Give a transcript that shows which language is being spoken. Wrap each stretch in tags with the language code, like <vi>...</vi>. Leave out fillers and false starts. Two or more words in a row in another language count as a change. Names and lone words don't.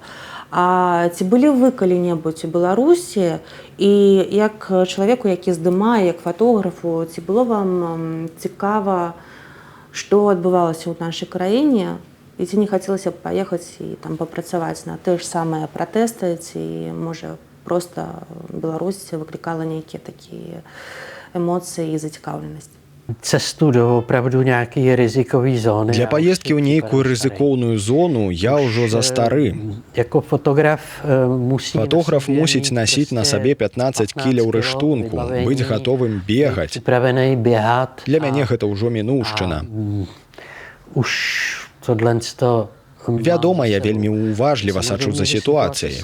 <be>А ці былі вы калі-небудзь у Беларусі, і як чалавеку, які здымае, як фатографу, ці было вам цікава, што адбывалася ў нашай краіне, і ці не хацелася б паехаць і там папрацаваць на тыя ж самыя пратэсты, ці, можа, проста Беларусь выклікала нейкія такія эмоцыі і зацікаўленасць?</be> <cs>Cestu do opravdu nějaké rizikové zóny.</cs> <be>Для поездки ў нейкую рызыкоўную зону я ўжо за стары.</be> <cs>Jako fotograf</cs> <be>Фотограф мусіць насіць на сабе 15 кіляў рыштунку, быць гатовым бегаць. Для мяне гэта ўжо мінуўшчына. Вядома, я вельмі уважліва сачу за сітуацыяй.</be>